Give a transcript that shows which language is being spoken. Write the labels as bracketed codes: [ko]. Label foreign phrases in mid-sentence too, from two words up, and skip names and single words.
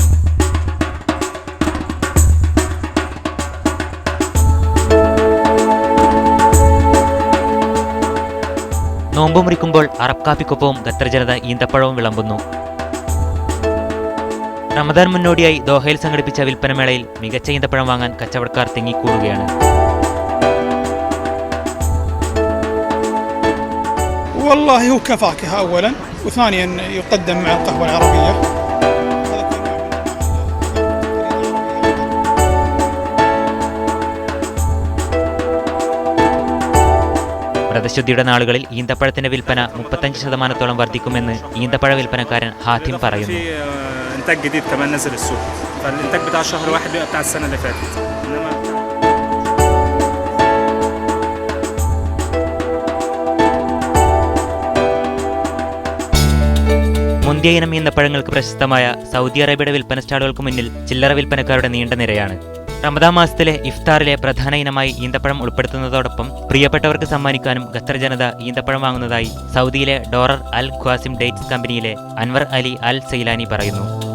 [ml] നോമ്പ് മുറിക്കുമ്പോൾ അറബ് കാപ്പിക്കൊപ്പവും ഖത്തർ ജനത ഈന്തപ്പഴവും വിളമ്പുന്നു. റമദാൻ മുന്നോടിയായി ദോഹയിൽ സംഘടിപ്പിച്ച വിൽപ്പനമേളയിൽ മികച്ച ഈന്തപ്പഴം വാങ്ങാൻ കച്ചവടക്കാർ തിങ്ങിക്കൂടുകയാണ്. [ar] والله هو كفاكهة أولاً وثانياً يقدم مع القهوة العربية. [ml] വ്രതശുദ്ധിയുടെ നാളുകളിൽ ഈന്തപ്പഴത്തിന്റെ വിൽപ്പന 35% വർദ്ധിക്കുമെന്ന് ഈന്തപ്പഴ വിൽപ്പനക്കാരൻ ഹാത്തിം പറയുന്നു. [ar] إنتاج جديد كمان نزل السوق، فالإنتاج بتاع شهر واحد بيبقى بتاع السنة اللي فاتت. [ml] മുന്തിയ ഇനം ഈന്തപ്പഴങ്ങൾക്ക് പ്രശസ്തമായ സൗദി അറേബ്യയുടെ വിൽപ്പന സ്റ്റാളുകൾക്ക് മുന്നിൽ ചില്ലറ വിൽപ്പനക്കാരുടെ നീണ്ട നിരയാണ്. റമദാൻ മാസത്തിലെ ഇഫ്താറിലെ പ്രധാന ഇനമായി ഈന്തപ്പഴം ഉൾപ്പെടുത്തുന്നതോടൊപ്പം പ്രിയപ്പെട്ടവർക്ക് സമ്മാനിക്കാനും ഖത്തർ ജനത ഈന്തപ്പഴം വാങ്ങുന്നതായി സൗദിയിലെ ഡോറർ അൽ ഖ്വാസിം ഡേറ്റ്സ് കമ്പനിയിലെ അൻവർ അലി അൽ സൈലാനി പറയുന്നു.